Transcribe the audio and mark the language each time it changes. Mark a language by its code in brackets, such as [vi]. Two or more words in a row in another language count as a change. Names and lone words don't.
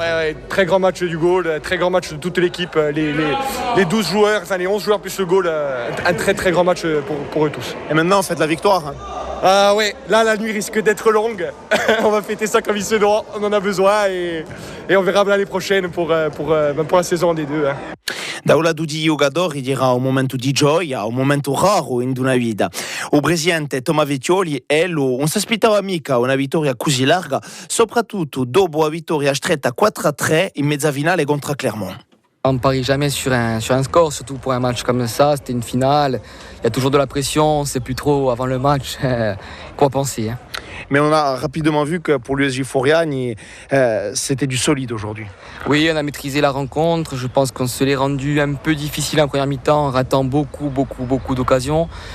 [fr] Ouais, très grand match du goal, très grand match de toute l'équipe. Les 12 joueurs, enfin les 11 joueurs plus le goal, un très très grand match pour eux tous. Et maintenant, faites la victoire. Ah ouais, là la nuit risque d'être longue. On va fêter ça comme il se doit, on en a besoin et on verra l'année prochaine pour la saison des deux. [it] Da un lato di giocatori dirà un momento di gioia, un momento raro in una vita. Il presidente Toma Vecchioli non si aspettava mica una vittoria così larga, soprattutto dopo la vittoria stretta 4-3 in mezza finale contro Clermont. [fr] On ne parie jamais sur un score, surtout pour un match comme ça. C'était une finale, il y a toujours de la pression, on ne sait plus trop avant le match quoi penser. Mais on a rapidement vu que pour l'USG Foriani, c'était du solide aujourd'hui. Oui, on a maîtrisé la rencontre. Je pense qu'on se l'est rendu un peu difficile en première mi-temps, en ratant beaucoup d'occasions.